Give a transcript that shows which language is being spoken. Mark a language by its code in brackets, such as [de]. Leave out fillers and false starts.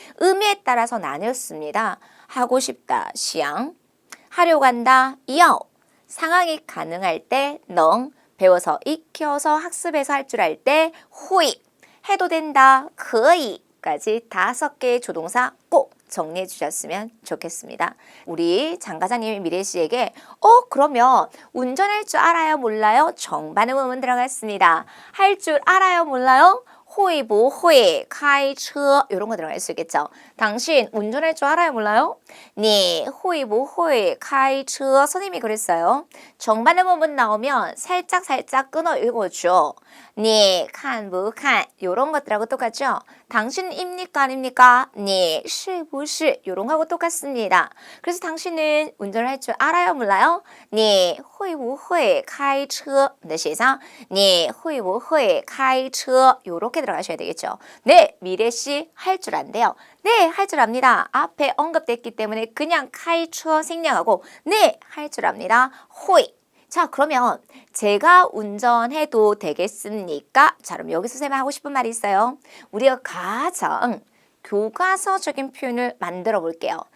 [ko] 의미에 따라서 나뉘었습니다. 하고 싶다, 시양, 하려고 한다, 여, 상황이 가능할 때, 능, 배워서 익혀서 학습해서 할 줄 알 때, 호이, 해도 된다, 可以까지 5개의 조동사 꼭 정리해 주셨으면 좋겠습니다. 우리 장과장님이 미래씨에게 그러면 운전할 줄 알아요 몰라요? 정반응 의문 들어갔습니다. 할 줄 알아요 몰라요? [zh] 会不会开车 [ko] 이런 거 들어갈 수 있겠죠. 당신 운전할 줄 알아요 몰라요? [zh] 你会不会开车 [ko] 선생님이 그랬어요. 정반응 의문 나오면 살짝 끊어 읽어줘. [zh] 你看不看 [ko] 이런 것들하고 똑같죠. 당신입니까 아닙니까? [zh] 你是不是 [ko] 이런 거하고 똑같습니다. 그래서 당신은 운전을 할 줄 알아요 몰라요? [zh] 你会不会开车 写上 你会不会开车 [ko] 이렇게 들어가셔야 되겠죠. 네, 미래씨 할 줄 안돼요. 네, 할 줄 압니다. 앞에 언급됐기 때문에 그냥 开车 생략하고 네, 할 줄 압니다. [zh] 会 [ko] 자, 그러면 제가 운전해도 되겠습니까? 자, 그럼 여기서 선생님이 하고 싶은 말이 있어요. 우리가 가장 교과서적인 표현을 만들어 볼게요.